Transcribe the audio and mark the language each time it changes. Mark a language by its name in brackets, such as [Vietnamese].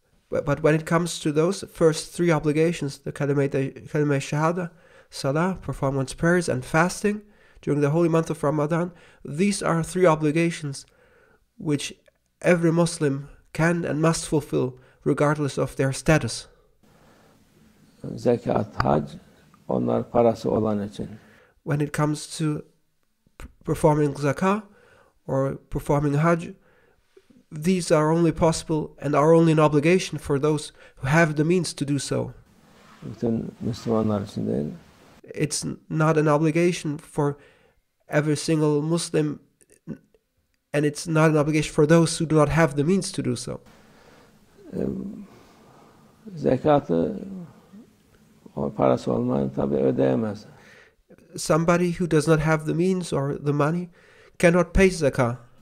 [English] But when it comes to those first three obligations, the kalima shahada, salah, perform one's prayers, and fasting during the holy month of Ramadan, these are three obligations which every Muslim can and must fulfill regardless of their status. [Turkish] Zekat, hac, onlar parası olan için. [English] When it comes to performing zakah or performing hajj, these are only possible and are only an obligation for those who have the means to do so. [Turkish] Bütün Müslümanlar için değil. [English] It's not an obligation for every single Muslim, and it's not an obligation for those who do not have the means to do so. [Turkish] Zekatı o parası olmayan tabii ödeyemez. [English] Somebody who does not have the means or the money cannot pay zakah.